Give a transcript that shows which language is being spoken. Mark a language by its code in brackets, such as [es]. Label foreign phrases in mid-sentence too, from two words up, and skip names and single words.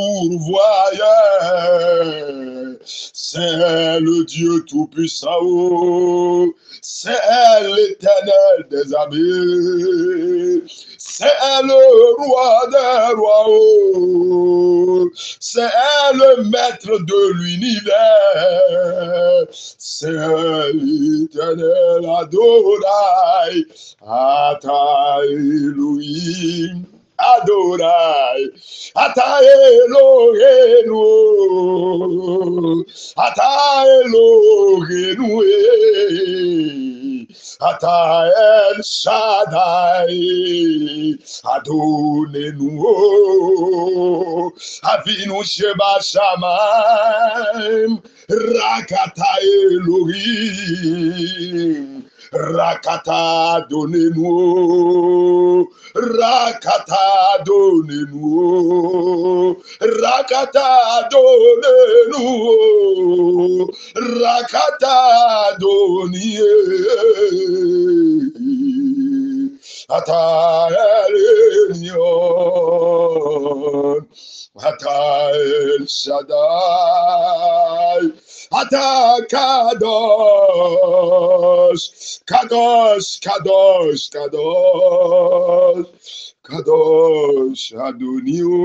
[fr] pourvoyeur, c'est le Dieu tout-puissant, c'est l'Éternel des amis, c'est le roi des rois, c'est le maître de l'univers, c'est l'Éternel [he] אדוני, אתה אלוהים, אדוני, אתה אלוהינו, אתה אלוהינו, אתה אל שדי, אדונינו, אבינו שבשמים, רק אתה אלוהים, רק אתה [fr] donnez-nous, [he] רק אתה [fr] donnez-nous, [he] רק אתה [fr] donnez-nous, [he] רק אתה [fr] donnez-nous, [he] אתה עליון, אתה אל שדי, אתה קדוש, קדוש, קדוש, קדוש, קדוש אדוני.